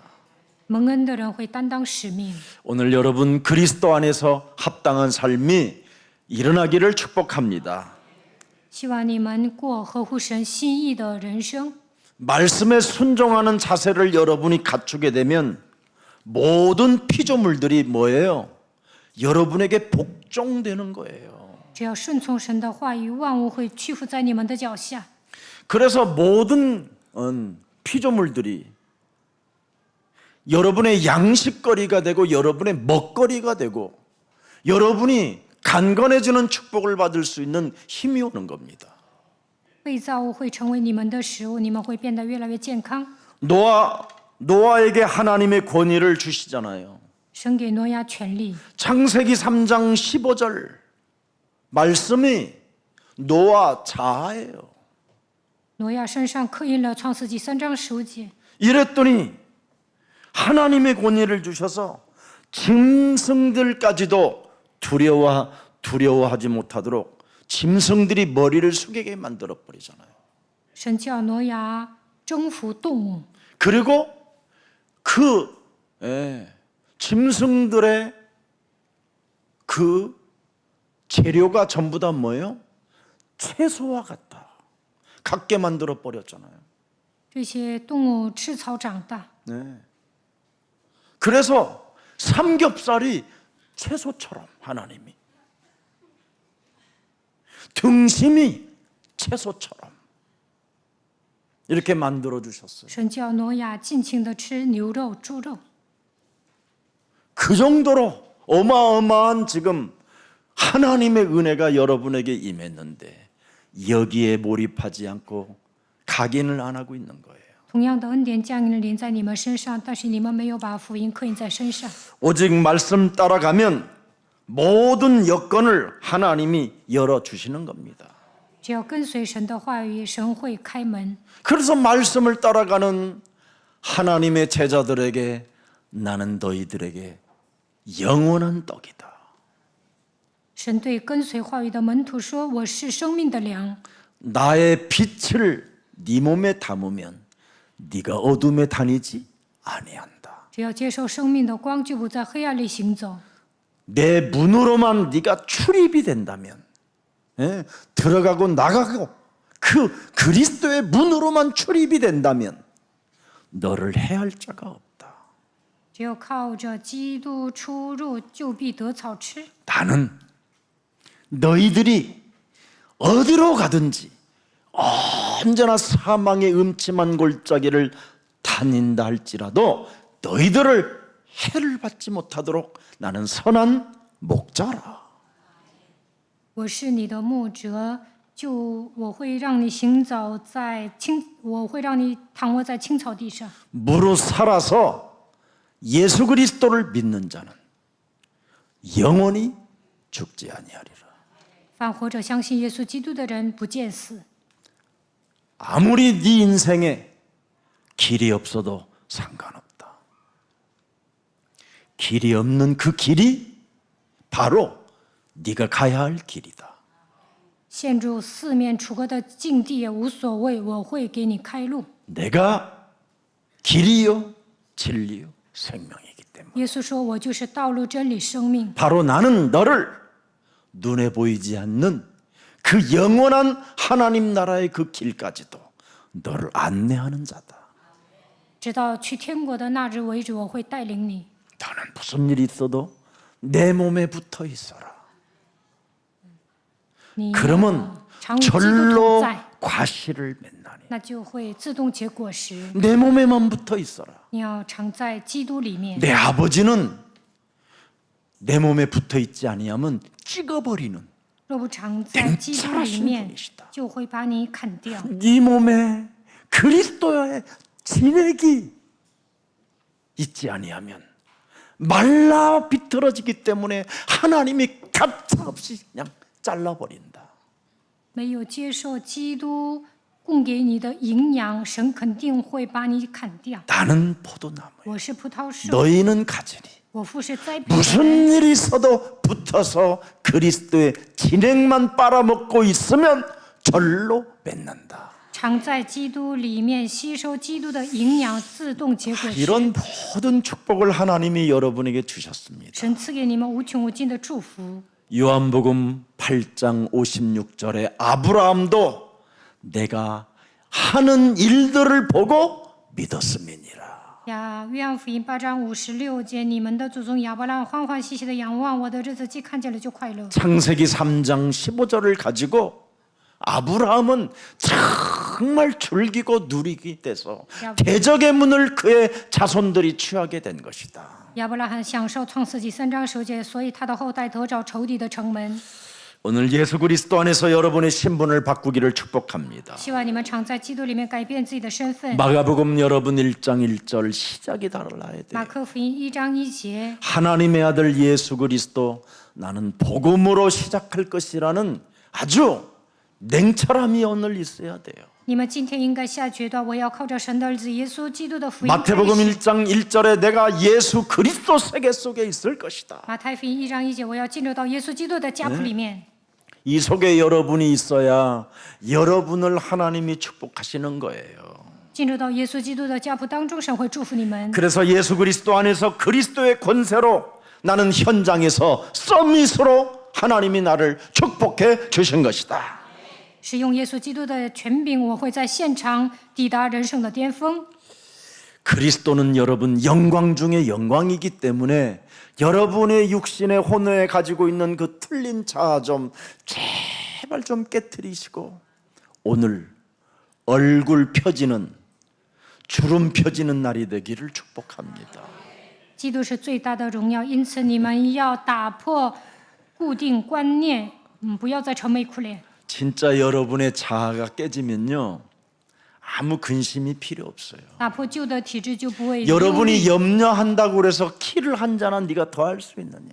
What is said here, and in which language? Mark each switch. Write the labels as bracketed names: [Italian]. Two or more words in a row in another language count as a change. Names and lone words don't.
[Chinese] 蒙恩的人会担当使命。 [Korean] 오늘 여러분 그리스도 안에서 합당한 삶이 일어나기를 축복합니다. [Chinese] 希望你们过合乎神心意的人生。 [Korean] 말씀에 순종하는 자세를 여러분이 갖추게 되면 모든 피조물들이 뭐예요? 여러분에게 복종되는 거예요. [Chinese] 只要顺从神的话语，万物会屈服在你们的脚下。 [Korean] 그래서 모든 피조물들이 여러분의 양식거리가 되고 여러분의 먹거리가 되고 여러분이 강건해지는 축복을 받을 수 있는 힘이 오는 겁니다. [Chinese] 被造物会成为你们的食物，你们会变得越来越健康。 [Korean] 노아에게 하나님의 권위를 주시잖아요. [Chinese] 神给挪亚权利。 [Korean] 창세기 3장 15절 말씀이 노아 자아예요. [Chinese] 挪亚身上刻印了创世纪3章15节。 [Korean] 이랬더니 하나님의 권위를 주셔서 짐승들까지도 두려워하지 못하도록 짐승들이 머리를 숙이게 만들어 버리잖아요. [Chinese] 神叫挪亚征服动物， [Korean] 그리고 그 짐승들의 그 재료가 전부 다 뭐예요? 채소와 같다. 같게 만들어 버렸잖아요. [Chinese] 这些动物吃草长大。 [Korean] 네. 그래서 삼겹살이 채소처럼 하나님이 등심이 채소처럼 이렇게 만들어 주셨어요. [Chinese] 神叫挪亚尽情的吃牛肉、猪肉。 [Korean] 그 정도로 어마어마한 지금 하나님의 은혜가 여러분에게 임했는데 여기에 몰입하지 않고 각인을 안 하고 있는 거예요. [Chinese] 同样的恩典降临在你们身上，但是你们没有把福音刻印在身上。 [Korean] 오직 말씀 따라가면 모든 여건을 하나님이 열어주시는 겁니다. [Chinese] 只要跟随神的话语，神会开门。 [Korean] 그래서 말씀을 따라가는 하나님의 제자들에게 나는 너희들에게 영원한 떡이다. [Chinese] 神对跟随话语的门徒说：“我是生命的粮， [Korean] 나의 빛을 네 몸에 담으면 네가 어둠에 다니지 아니한다. [Chinese] 只要接受生命的光，就不在黑暗里行走。 [Korean] 내 문으로만 네가 출입이 된다면 들어가고 나가고 그 그리스도의 문으로만 출입이 된다면 너를 해할 자가 없다. [Chinese] 只有靠着基督出入，就必得草吃。 [Korean] 나는 너희들이 어디로 가든지 언제나 사망의 음침한 골짜기를 다닌다 할지라도 너희들을 해를 받지 못하도록 나는 선한 목자라. [Chinese] 我是你的牧者，我会让你行走在我会让你躺卧在青草地上。 [Korean] 무릇 살아서 예수 그리스도를 믿는 자는 영원히 죽지 아니하리라. [Chinese] 凡活着相信耶稣基督的人，不见死。 [Korean] 아무리 네 인생에 길이 없어도 상관없다. 길이 없는 그 길이 바로 네가 가야 할 길이다. [Chinese] 陷入四面楚歌的境地也无所谓，我会给你开路。 [Korean] 내가 길이요 진리요 생명이기 때문에 [Chinese] 耶稣说：“我就是道路、真理、生命。 [Korean] 바로 나는 너를 눈에 보이지 않는 그 영원한 하나님 나라의 그 길까지도 너를 안내하는 자다. [Chinese] 直到去天国的那日为止，我会带领你。 [Korean] 너는 무슨 일이 있어도 내 몸에 붙어 있어라. [Chinese] 你 [Korean] 그러면 [Chinese] 常与基督同 [Korean] 절로 [Chinese] 在， [Korean] 과실을 맺나니 [Chinese] 那就会自动结果实。 [Korean] 내 몸에만 붙어 있어라. [Chinese] 你要常在基督里面。 [Korean] 내 아버지는 내 몸에 붙어 있지 아니하면 찍어버리는 [Chinese] 若不常在基督里面 [Korean] 분이시다 ， [Chinese] 就会把你砍掉。 [Korean] 네 몸에 그리스도의 진액이 있지 아니하면 말라 비틀어지기 때문에 하나님이 가차없이 그냥 잘라버린다. [Chinese] 没有接受基督供给你的营养，神肯定会把你砍掉。 [Korean] 나는 포도나무 [Chinese] 我是葡萄树， [Korean] 너희는 가지니 [Chinese] 我父是栽培的人。 [Korean] 무슨 일이 있어도 붙어서 그리스도의 진액만 빨아먹고 있으면 절로 맺는다. [Chinese] 常在基督里面吸收基督的营养，自动结果实。 [Korean] 이런 모든 축복을 하나님이 여러분에게 주셨습니다. [Chinese] 神赐给你们无穷无尽的祝福， [Korean] 요한복음 8장 56절에 아브라함도 내가 하는 일들을 보고 믿었음이니라. [Chinese] 约翰福音8章56节，你们的祖宗亚伯拉罕欢欢喜喜的仰望我的日子，既看见了就快乐。 [Korean] 창세기 3장 15절을 가지고 아브라함은 정말 즐기고 누리게 돼서 대적의 문을 그의 자손들이 취하게 된 것이다. [Chinese] 亚伯拉罕享受创世纪3章10节，所以他的后代得着仇敌的城门。 [Korean] 오늘 예수 그리스도 안에서 여러분의 신분을 바꾸기를 축복합니다. [Chinese] 希望你们常在基督里面改变自己的身份。 [Korean] 마가복음 여러분 1장 1절 시작이 달라야 돼. [Chinese] 马可福音1章1节， [Korean] 하나님의 아들 예수 그리스도 나는 복음으로 시작할 것이라는 아주 냉철함이 오늘 있어야 돼요. [Chinese] 你们今天应该下决断，我要靠着神的儿子耶稣基督的福音开 [Korean] 마태복음 [Chinese] 始。 [Korean] 1장 1절에 내가 예수 그리스도 세계 속에 있을 것이다. [Chinese] 马太福音1章1节，我要进入到耶稣基督的家谱里面。 [Korean] 이 속에 여러분이 있어야 여러분을 하나님이 축복하시는 거예요. [Chinese] 进入到耶稣基督的家谱当中，神会祝福你们。 [Korean] 그래서 예수 그리스도 안에서 그리스도의 권세로 나는 현장에서 서밋으로 하나님이 나를 축복해 주신 것이다. [Chinese] 使用耶稣基督的权柄，我会在现场抵达人生的巅峰。 [Korean] 그리스도는 여러분 영광 중에 영광이기 때문에 여러분의 육신의 혼에 가지고 있는 그 틀린 자아 좀 제발 좀 깨트리시고 오늘 얼굴 펴지는 주름 펴지는 날이 되기를 축복합니다. [Chinese] 基督是最大的荣耀，因此你们要打破固定观念，不要再愁眉苦脸。 [Korean] 진짜 여러분의 자아가 깨지면요 아무 근심이 필요 없어요. [Chinese] 打破旧的体质就不会忧 [Korean] 여러분이 [Chinese] 虑。 [Korean] 염려한다고 그래서 키를 한 잔은 네가 더 할 수 있느냐?